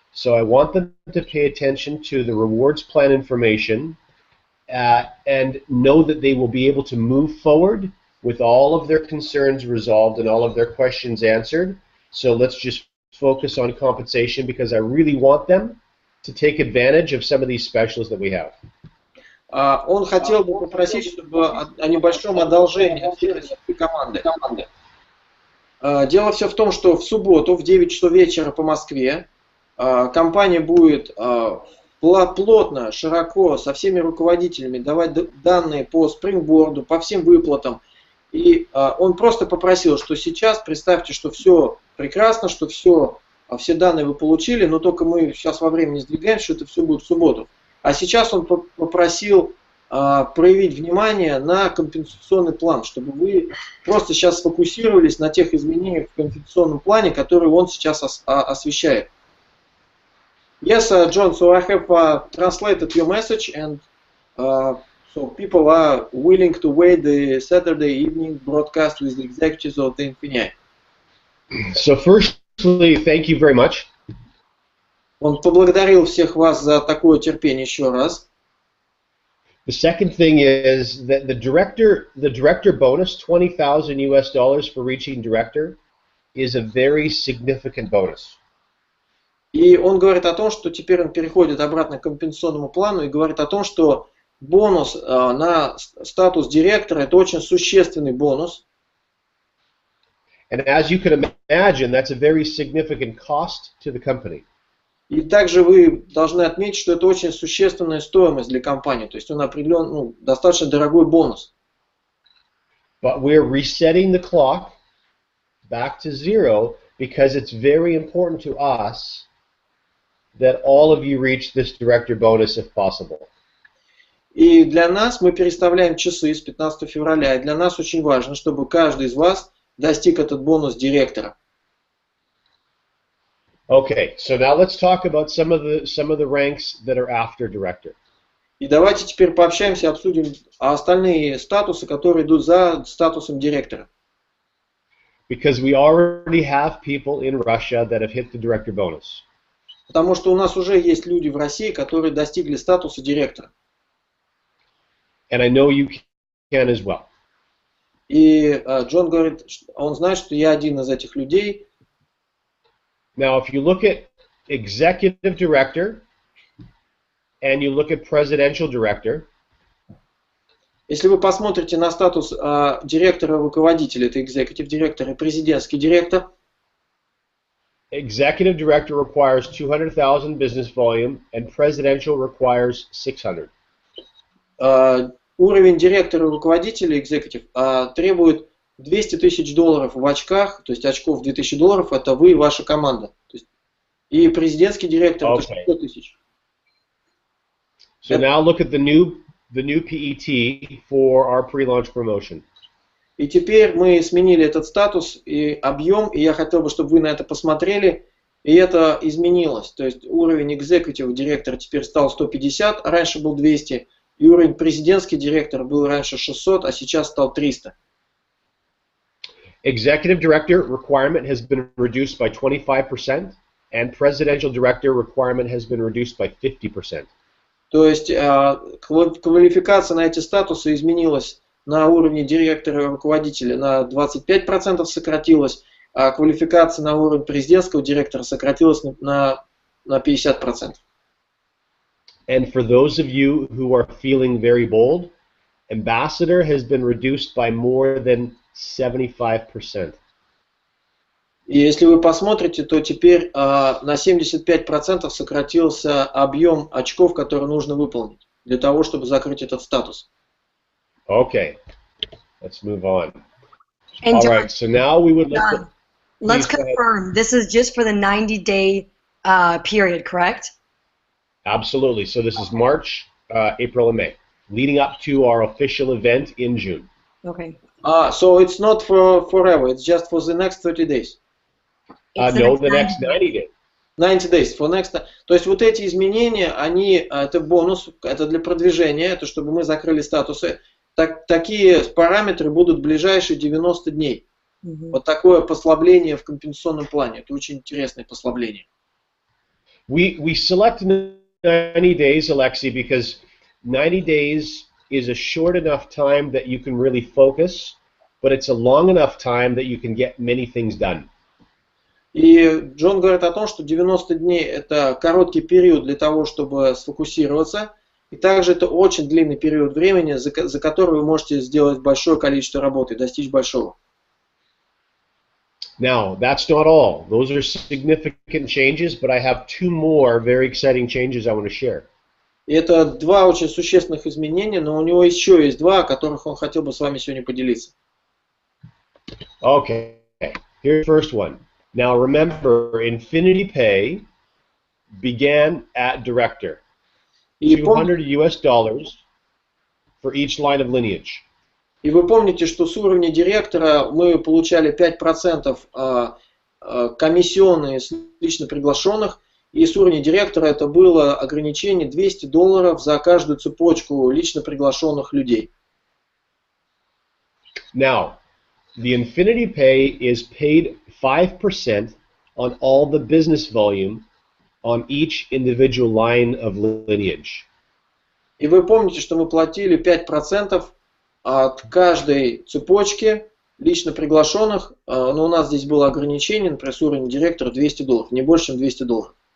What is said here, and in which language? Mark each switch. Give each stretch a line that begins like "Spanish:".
English: So I want them to pay attention to the rewards plan information and know that they will be able to move forward with all of their concerns resolved and all of their questions answered. So let's just focus on compensation because I really want them to take advantage of some of these specials that we have.
Russian: Он хотел бы попросить, чтобы о небольшом одолжении всей российской команды. Дело все в том, что в субботу в 9 часов вечера по Москве компания будет плотно, широко, со всеми руководителями давать данные по спрингборду, по всем выплатам. И он просто попросил, что сейчас представьте, что все прекрасно, что все данные вы получили, но только мы сейчас во времени сдвигаем, что это все будет в субботу. А сейчас он попросил проявить внимание на компенсационный план, чтобы вы просто сейчас сфокусировались на тех изменениях в компенсационном плане, которые он сейчас освещает.
English: Yes, John, so I have translated your message, and so people are willing to wait the Saturday evening broadcast with the executives of the INFINii. So firstly, thank you very much.
Russian: Он поблагодарил всех вас за такое терпение еще раз.
English: The second thing is that the director bonus, $20,000 for reaching director, is a very significant bonus.
Russian: И он говорит о том, что теперь он переходит обратно к компенсационному плану и говорит о том, что бонус на статус директора – это очень существенный бонус.
English: And as you can imagine, that's a very significant cost to the company.
Russian: И также вы должны отметить, что это очень существенная стоимость для компании, то есть он определен, достаточно дорогой бонус.
English: But we're resetting the clock back to zero because it's very important to us that all of you reach this director bonus if possible.
Russian: И для нас мы переставляем часы с 15 февраля, и для нас очень важно, чтобы каждый из вас достиг этот бонус директора.
English: Okay, so now let's talk about some of the ranks that are after director.
Russian: И давайте теперь пообщаемся, обсудим остальные статусы, которые идут за статусом директора.
English: Because we already have people in Russia that have hit the director bonus.
Russian: Потому что у нас уже есть люди в России, которые достигли статуса директора.
English: And I know you can as well.
Russian: И Джон говорит, он знает, что я один из этих людей.
English: Now, if you look at executive director and you look at presidential director,
Russian: если вы посмотрите на статус директора-руководителя, это executive директор и президентский директор.
English: Executive director requires 200,000 business volume and presidential requires 600.
Russian: Уровень директора-руководителя, executive, требует $200 тысяч в очках, то есть очков $2000, это вы и ваша команда. То есть, и президентский директор это 600 тысяч.
English: So now look at the new PET for our pre-launch promotion.
Russian: И теперь мы сменили этот статус и объем, и я хотел бы, чтобы вы на это посмотрели, и это изменилось. То есть уровень executive директора теперь стал 150, а раньше был 200, и уровень президентский директор был раньше 600, а сейчас стал 300.
English: Executive director requirement has been reduced by 25%, and presidential director requirement has been reduced by 50%.
Russian: То есть квалификация на эти статусы изменилась на уровне директора и руководителя на 25% сократилась, а квалификация на уровень президентского директора сократилась на 50%.
English: And for those of you who are feeling very bold, ambassador has been reduced by more than 75%.
Russian: И если вы посмотрите, то теперь на 75% сократился объем очков, которые нужно выполнить для того, чтобы закрыть этот статус.
English: Okay, let's move on. And All John, right, so now we would like to... let's Please go ahead. confirm, this is just for the 90-day period, correct? Absolutely. So this is March, April, and May, leading up to our official event in June. Okay. So it's not for forever, it's just for the next 30 days. No, the next 90 days. 90 days. For next...
Russian: То есть вот эти изменения, это бонус, это для продвижения, это чтобы мы закрыли статусы. Такие параметры будут в ближайшие 90 дней. Вот такое послабление в компенсационном плане. Это очень интересное послабление.
English: We select 90 days, Alexei, because 90 days is a short enough time that you can really focus, but it's a long enough time that you can get many things done.
Russian: И Джон говорит о том, что 90 дней это короткий период для того, чтобы сфокусироваться, И также это очень длинный период времени, за который вы можете сделать большое количество работы, достичь большого.
English: Now, that's not all. Those are significant changes, but I have two more very exciting changes I want to share.
Russian: И это два очень существенных изменения, но у него еще есть два, о которых он хотел бы с вами сегодня поделиться.
English: Okay, here's the first one. Now remember, INFINii Pay began at director. $200 US for each line of lineage.
Russian: И вы помните, что с уровня директора мы получали 5% комиссионные с лично приглашенных, и с уровня директора это было ограничение $200 за каждую цепочку лично приглашенных людей.
English: Now, the INFINii Pay is paid 5% on all the business volume on each individual line of lineage.
Russian: И вы помните, что мы платили 5% от каждой цепочки лично приглашенных, но у нас здесь было ограничение, например, с уровня директора $200, не больше, чем $200.